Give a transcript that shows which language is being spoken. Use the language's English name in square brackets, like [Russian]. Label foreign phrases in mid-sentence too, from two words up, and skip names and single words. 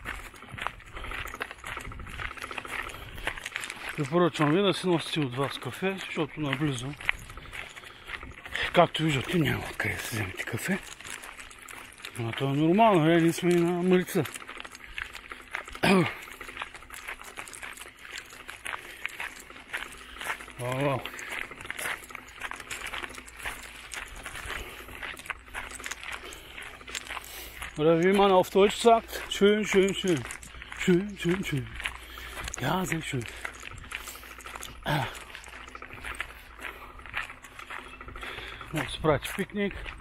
[Bulgarian] Препоръчвам ви да си носите от вас кафе, защото наблизо, както виждате, няма къде да си вземете кафе. Но това е нормално, ние сме и на Марица. Вау. [German] Oder wie man auf Deutsch sagt, schön, schön, schön. Schön, schön, schön. Ja, sehr schön. [Bulgarian] Може да се прави пикник.